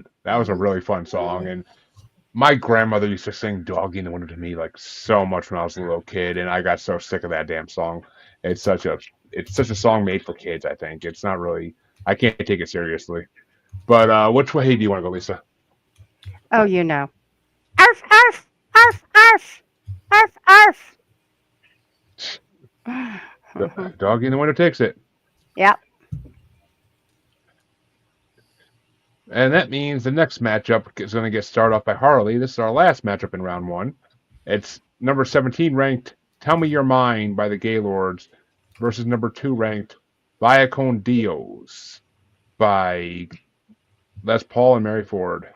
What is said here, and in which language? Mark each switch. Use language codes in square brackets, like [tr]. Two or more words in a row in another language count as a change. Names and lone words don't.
[en] That was a really fun song, and my grandmother used to sing Doggy in the Window to me like so much when I was a little kid, and I got so sick of that damn song. It's such a song made for kids, I think. It's not really, I can't take it seriously. But which way do you want to go, Lisa? Oh, Arf, arf, arf, arf, arf, arf. Doggy in the Window takes it. Yep. And that means the next matchup is going to get started off by Harley. This is our last matchup in round 1. It's number 17 ranked Tell Me Your Mind by the Gaylords versus number 2 ranked Vaya Con Dios by Les Paul and Mary Ford.